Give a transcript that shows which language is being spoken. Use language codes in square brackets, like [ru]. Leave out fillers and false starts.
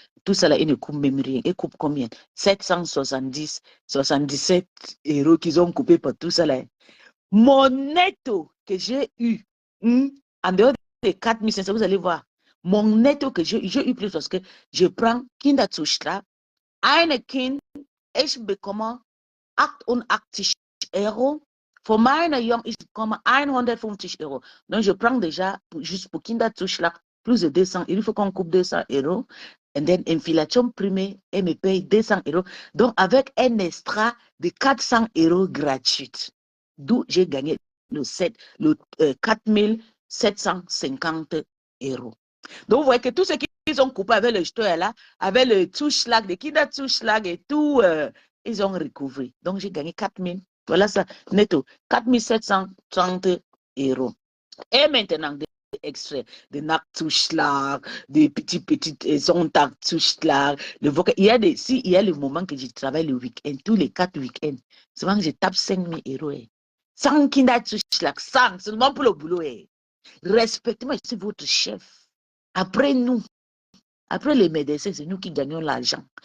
[fr] Tout ça là, il ne coupe même rien. Il coupe combien? 770, 77 euros qu'ils ont coupé pour tout ça là. Mon netto que j'ai eu, en dehors des 4500, vous allez voir, mon netto que j'ai eu plus parce que je prends Kinderzuschlag, [de] eine Kind, ich bekomme 88 Euro. Für meine Jungen, ich bekomme 150 Euro. [fr] Donc, je prends déjà, juste pour Kinderzuschlag, plus de 200 euros. Il faut qu'on coupe 200 euros. Et then, inflation primée, elle me paye 200 euros. Donc, avec un extra de 400 euros gratuit. D'où j'ai gagné le 4750 euros. Donc, vous voyez que tout ce qu'ils ont coupé avec le jeteur là, avec le Zuschlag, le Kinderzuschlag et tout, ils ont recouvré. Donc, j'ai gagné 4000. Voilà ça, netto. 4730 euros. Et maintenant, des extraits de Nachtzuschlag, des petits Sonntagzuschlag. Il y a il y a le moment que je travaille le week-end, tous les 4 week-ends, souvent je tape 5000 euros. Sans Kinderzuschlag, sans, seulement pour le boulot. Respectez-moi, c'est votre chef. Après nous, après les médecins, c'est nous qui gagnons l'argent.